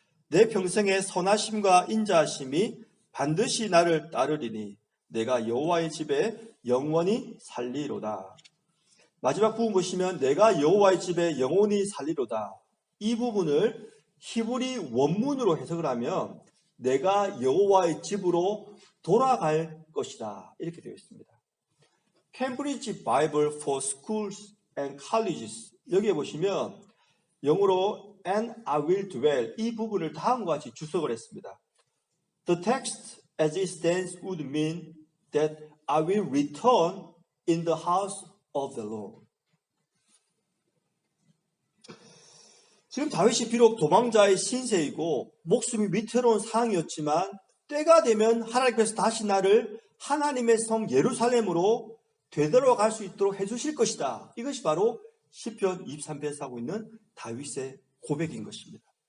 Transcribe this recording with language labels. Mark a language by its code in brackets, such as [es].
[ko] 내 평생의 선하심과 인자하심이 반드시 나를 따르리니 내가 여호와의 집에 영원히 살리로다. 마지막 부분 보시면 내가 여호와의 집에 영원히 살리로다. 이 부분을 히브리 원문으로 해석을 하면 내가 여호와의 집으로 돌아갈 것이다. 이렇게 되어 있습니다. Cambridge Bible for Schools and Colleges 여기에 보시면 영어로 [en] and I will dwell [ko] 이 부분을 다음과 같이 주석을 했습니다. [en] The text as it stands would mean that I will return in the house of the Lord. [ko] 지금 다윗이 비록 도망자의 신세이고 목숨이 위태로운 상황이었지만 때가 되면 하나님께서 다시 나를 하나님의 성 예루살렘으로 되돌아갈 수 있도록 해주실 것이다. 이것이 바로 시편 23편에서 하고 있는 다윗의 고백인 것입니다.